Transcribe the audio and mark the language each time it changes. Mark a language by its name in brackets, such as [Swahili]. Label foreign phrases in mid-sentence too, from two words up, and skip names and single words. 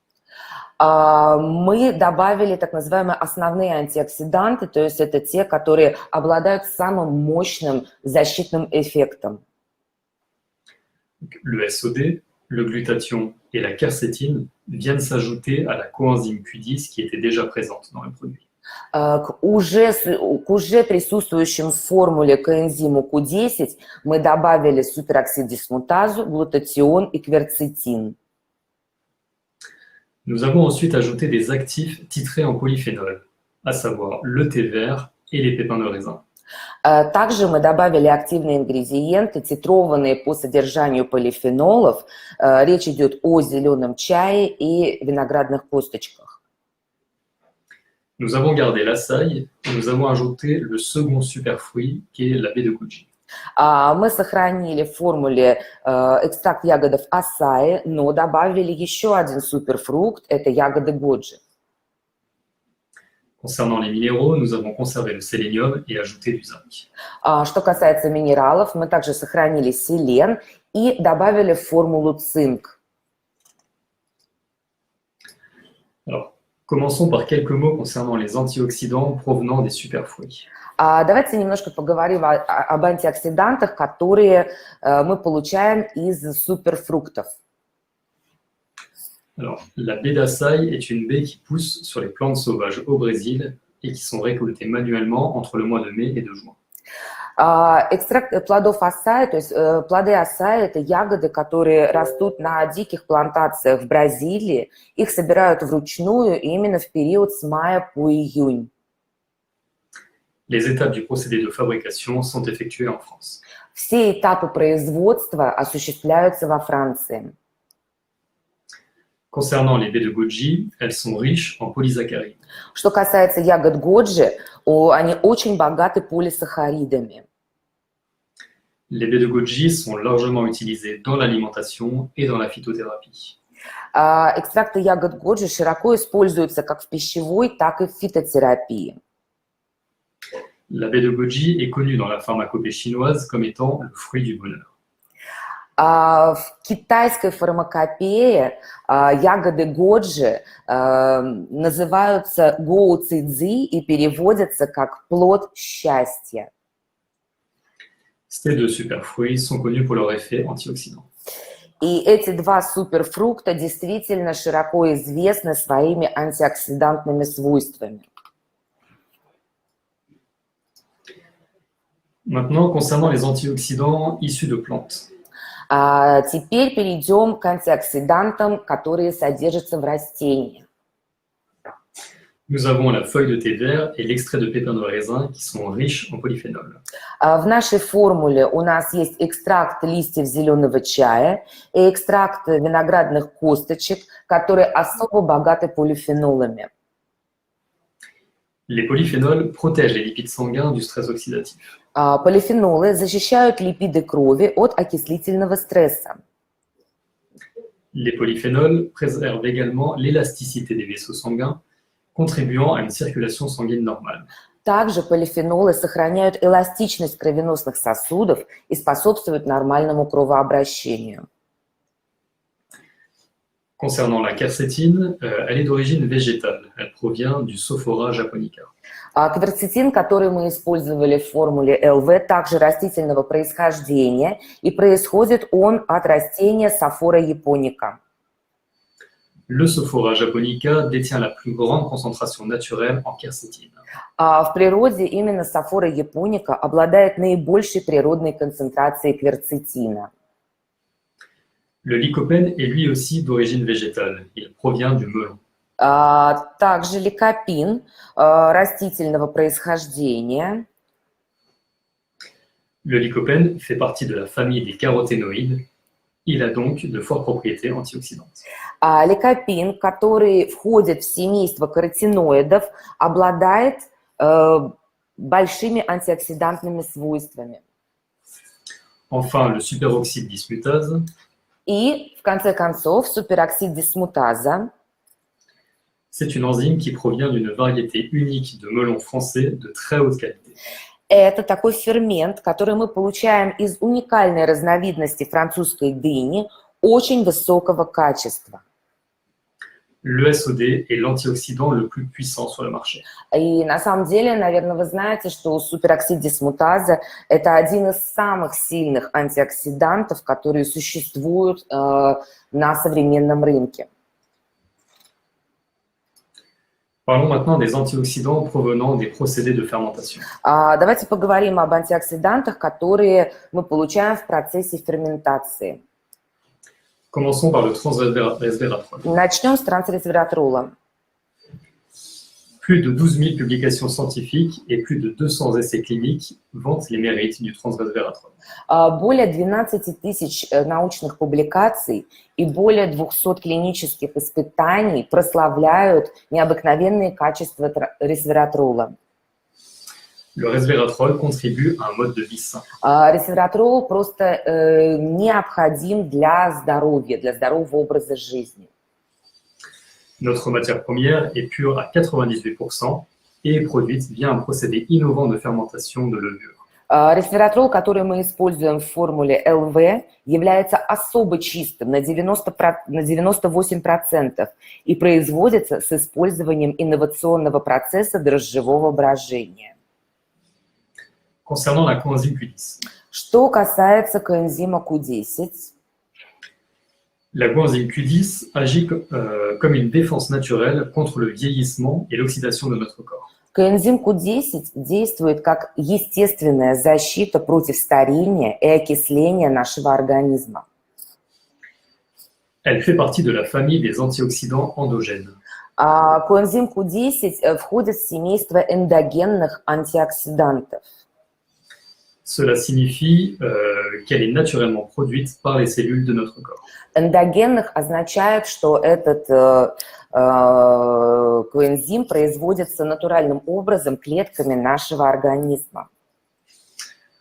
[Russian] Мы добавили так называемые основные антиоксиданты, то есть это те, которые обладают самым мощным защитным эффектом. [French] Le SOD, le glutathion et la quercétine viennent s'ajouter à la coenzyme Q10 qui était déjà présente dans le produit. [Russian] К уже присутствующим в формуле коэнзиму Q10 мы добавили супероксид дисмутазу, глутатион и кверцетин. [French] Nous avons ensuite ajouté des actifs titrés en polyphénol, à savoir le thé vert et les pépins de raisin. [Russian] Также мы добавили активные ингредиенты, титрованные по содержанию полифенолов. Речь идет о зеленом чае и виноградных косточках. [French] Nous avons gardé l'açaï et nous avons ajouté le second superfruit qui est la baie de goji. [Russian] Мы сохранили в формуле экстракт ягодов асаи, но добавили еще один суперфрукт, это ягоды годжи. [French] Concernant les minéraux, nous avons conservé le sélénium et ajouté du zinc. [Russian] Что касается минералов, мы также сохранили селен и добавили в формулу цинк. [French] Alors, commençons par quelques mots concernant les antioxydants provenant des superfruits. [Russian] Давайте немножко поговорим об антиоксидантах, которые мы получаем из суперфруктов. [French] Alors, la baie d'açaï est une baie qui pousse sur les plantes sauvages au Brésil et qui sont récoltées manuellement entre le mois de mai et de juin. [Russian] Экстракт плодов асаи, то есть плоды асаи – это ягоды, которые растут на диких плантациях в Бразилии. Их собирают вручную именно в период с мая по июнь. [French] Les étapes du procédé de fabrication sont effectuées en France. [Russian] Все этапы производства осуществляются во Франции. [French] Concernant les baies de goji, elles sont riches en polysaccharides. [Russian] Что касается ягод годжи, они очень богаты полисахаридами. [French] Les baies de goji sont largement utilisées dans l'alimentation et dans la phytothérapie. [Russian] Экстракты ягод годжи широко используются как в пищевой, так и в фитотерапии. [French] La baie de goji est connue dans la pharmacopée chinoise comme étant le fruit du bonheur. [Russian] В китайской фармакопее ягоды годжи называются гоу цидзи и переводятся как плод счастья. [French] Ces deux superfruits sont connus pour leur effet antioxydant. [Russian] И эти два суперфрукта действительно широко известны своими антиоксидантными свойствами. [French] Maintenant, concernant les antioxydants issus de plantes. [Russian] Теперь перейдем к антиоксидантам, которые содержатся в растениях. [French] Nous avons la feuille de thé vert et l'extrait de pépins de raisin qui sont riches en polyphénol. [Russian] В нашей формуле у нас есть экстракт листьев зеленого чая и экстракт виноградных косточек, которые особо богаты полифенолами. [French] Les polyphénols protègent les lipides sanguins du stress oxydatif. [Russian] Полифенолы защищают липиды крови от окислительного стресса. [French] Les polyphénols préservent également l'élasticité des vaisseaux sanguins, contribuant à une circulation sanguine normale. [Russian] Также полифенолы сохраняют эластичность кровеносных сосудов и способствуют нормальному кровообращению. [French] Concernant la quercétine, elle est d'origine végétale. Elle provient du Sophora japonica. [Russian] Кверцетин, который мы использовали в формуле ЛВ, также растительного происхождения, и происходит он от растения Sophora japonica. [French] Le Sophora japonica détient la plus grande concentration naturelle en quercétine. [Russian] В природе именно Sophora japonica обладает наибольшей природной концентрацией кверцетина. [French] Le lycopène est lui aussi d'origine végétale. Il provient du melon. [Russian] Также ликопин растительного происхождения. [French] Le lycopène fait partie de la famille des caroténoïdes. Il a donc de fortes propriétés antioxydantes. [Russian] Ликопин, который входит в семейство каротиноидов, обладает большими антиоксидантными свойствами. [French] Enfin, le superoxyde dismutase. [Russian] И, в конце концов, супероксид дисмутаза. [French] C'est une enzyme qui provient d'une variété unique de melons français de très haute qualité. [Russian] Это такой фермент, который мы получаем из уникальной разновидности французской дыни очень высокого качества. [French] Le SOD est l'antioxydant le plus puissant sur le marché. [Russian] И на самом деле, наверное, вы знаете, что супероксид дисмутаза – это один из самых сильных антиоксидантов, которые существуют на современном рынке. [French] Parlons maintenant des antioxydants provenant des procédés de fermentation. [Russian] Давайте поговорим об антиоксидантах, которые мы получаем в процессе ферментации. [French] Commençons par le transresveratrol. [Russian] Начнем с трансресвератрола. [French] Plus de 12 000 publications scientifiques et plus de 200 essais cliniques vantent les mérites du transresveratrol. [Russian] Более 12 тысяч научных публикаций и более 200 клинических испытаний прославляют необыкновенные качества ресвератрола. [French] Le resveratrol contribue à un mode de vie sain. [Russian] Ресвератрол просто необходим для здоровья, для здорового образа жизни. [French] Notre matière première est pure à 98% et est produite via un procédé innovant de fermentation de levure. [Russian] Ресвератрол, который мы используем в формуле ЛВ, является особо чистым на 98% и производится с использованием инновационного процесса дрожжевого брожения. [French] Concernant la coenzyme Q10. [Russian] Что касается коэнзима Q10, [French] la coenzyme Q10 agit comme une défense naturelle contre le vieillissement et l'oxydation de notre corps. [Russian] коэнзим Q10 действует как естественная защита против старения и окисления нашего организма. [French] Elle fait partie de la famille des antioxydants endogènes. [Russian] Коэнзим Q10 входит в семейство эндогенных антиоксидантов. [French] Cela signifie qu'elle est naturellement produite par les cellules de notre corps. [Russian] Эндогенных означает, что этот коэнзим производится натуральным образом клетками нашего организма.